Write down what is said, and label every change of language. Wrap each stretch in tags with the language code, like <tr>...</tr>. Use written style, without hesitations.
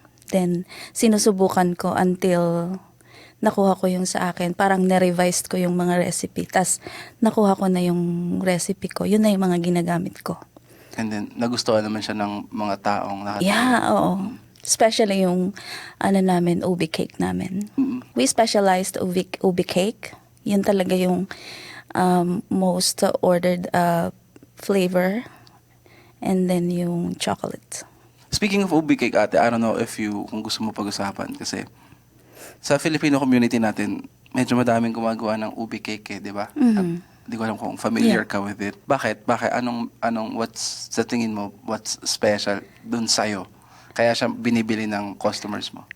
<tl>Then, sinusubukan ko until nakuha ko yung sa akin. Parang na-revised ko yung mga recipe. Tapos, nakuha ko na yung recipe ko. Yun na yung mga ginagamit ko. And then, nagustuhan naman siya ng mga taong nakatulong. Yeah, oo. Especially yung, namin, ube cake namin.</tl> <en>We specialized ube cake.</en> <tl>Yun talaga yung</tl> <en>most ordered flavor. And then yung chocolate. Speaking of ube cake, ate, I don't know</en> <tl>kung gusto mo pag-usapan. Kasi, sa Filipino community natin, medyo madaming gumagawa ng ube cake, di ba? Hindi ko alam kung familiar ka with it. Bakit? What's sa tingin mo, what's special dun sa'yo? Kaya siya binibili ng customers mo?</tl>